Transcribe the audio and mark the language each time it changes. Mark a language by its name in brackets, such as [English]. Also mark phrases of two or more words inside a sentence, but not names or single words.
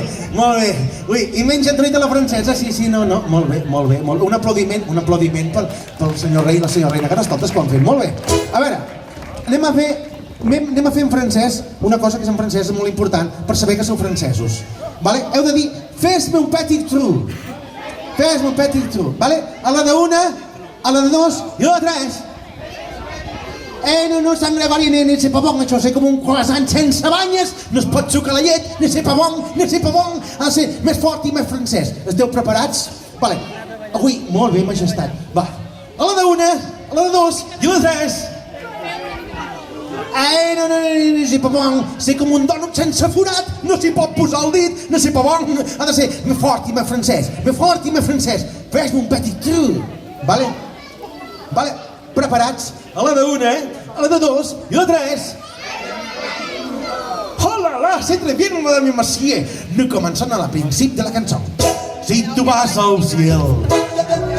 [Catalan] Ui, i menys entraït a la francesa, sí, no, molt bé. Un aplaudiment pel senyor rei i la senyora reina Carnestoltes que ho han fet, molt bé. A veure, anem a fer en francès una cosa que és en francès molt important per saber que sou francesos. Heu de dir, fes-me un [French] petit trou. [Catalan] Fes-me un [French] petit trou. [Catalan] A la d'una, a la de dos i a la de tres. [French] No, Sant Gregori, ni c'est pas bon, [Catalan] això, és com un croissant sense banyes, no es pot sucar la llet, [French] ni c'est pas bon, [Catalan] ha de ser més fort i més francès. Esteu preparats? Avui, molt bé, majestat. Va, a la d'una, a la de dos i a la de tres. No, [French] c'est pas bon, [Catalan] c'est com un dònut sense forat, no s'hi pot posar el dit, no [French] c'est pas bon, [Catalan] ha de ser més fort i més francès, fes-me un [French] petit trou, [Catalan] vale? Preparats? A la d'una, a la de dos i a la de tres. [French] Oh là là, c'est très bien, madame et monsieur. Nous commençons à la principe de la cançó. Si tu vas al ciel